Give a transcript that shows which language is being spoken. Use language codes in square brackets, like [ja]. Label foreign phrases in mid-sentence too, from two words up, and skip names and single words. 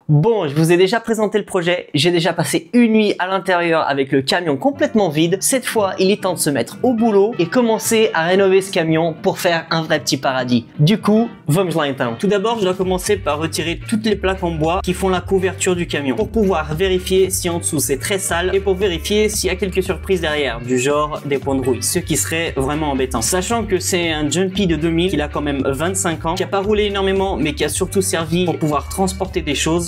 [fr] Bon, je vous ai déjà présenté le projet, j'ai déjà passé une nuit à l'intérieur avec le camion complètement vide. Cette fois, il est temps de se mettre au boulot et commencer à rénover ce camion pour faire un vrai petit paradis. Du coup, [pt] vamos lá então. [fr] Tout d'abord, je dois commencer par retirer toutes les plaques en bois qui font la couverture du camion pour pouvoir vérifier si en dessous c'est très sale et pour vérifier s'il y a quelques surprises derrière, du genre des points de rouille, ce qui serait vraiment embêtant. Sachant que c'est un Jumpy de 2000, il a quand même 25 ans, qui a pas roulé énormément mais qui a surtout servi pour pouvoir transporter des choses.